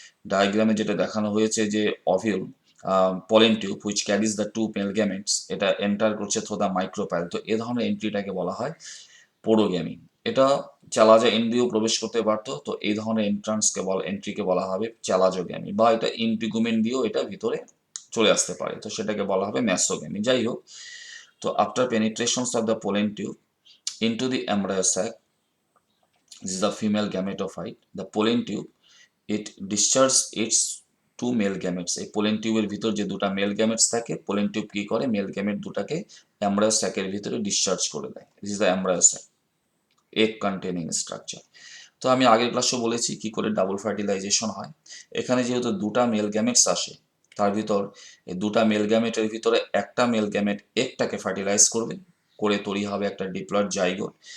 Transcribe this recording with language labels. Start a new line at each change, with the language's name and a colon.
Bangla: ডায়াগ্রামে যেটা দেখানো হয়েছে যে অভিউল pollen tube which carries the two mail gametes, এটা এন্টার করছে থ্রু দ্য মাইক্রোপাইল। তো এ ধরনের এন্ট্রিটাকে বলা হয় পোরোগ্যামি। এটা চালাজা ইন্দ্রিয় প্রবেশ করতে পারতো, তো এই ধরনের এন্ট্রিকে বলা হবে চালাজোগ্যামি, বা এটা ইন্টিগুমেন দিয়েও এটা ভিতরে চলে আসতে পারে, তো সেটাকে বলা হবে ম্যাসোগ্যামি।
English: যাই হোক, তো after penetrations of the pollen tube into the embryo sac, this is the female gametophyte, the pollen tube, it discharges its two male gametes.
Bangla: এই পোলেন টিউবের ভিতর যে দুটা মেল গ্যামেটস থাকে, পোলেন টিউব কি করে মেল গ্যামেট দুটাকে এমব্রায়ো স্যাকের ভিতরে ডিসচার্জ করে দেয়।
English: This is the embryo sac, egg containing structure.
Bangla: তো আমি আগের ক্লাসে বলেছি কি করে ডাবল ফার্টিলাইজেশন হয়। এখানে যেহেতু দুটা মেল গ্যামেটস আসে, তার ভিতর এই দুটা মেল গ্যামেটের ভিতরে একটা মেল গ্যামেট একটাকে ফার্টিলাইজ করবে, করে তৈরি হবে একটা ডিপ্লয়েড জাইগোট।